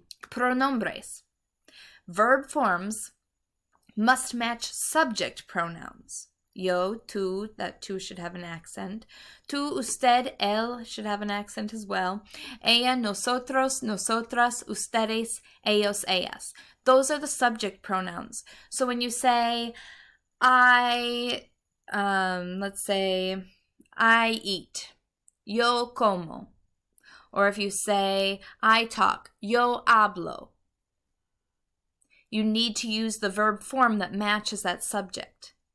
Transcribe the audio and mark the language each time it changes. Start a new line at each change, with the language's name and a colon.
English: Pronombres. Verb forms must match subject pronouns. Yo, tú, that tú should have an accent. Tú, usted, él should have an accent as well.
Spanish: Ella, nosotros, nosotras, ustedes, ellos, ellas.
English: Those are the subject pronouns. So when you say, let's say, I eat.
Spanish: Yo como.
English: Or if you say, I talk.
Spanish: Yo hablo.
English: You need to use the verb form that matches that subject.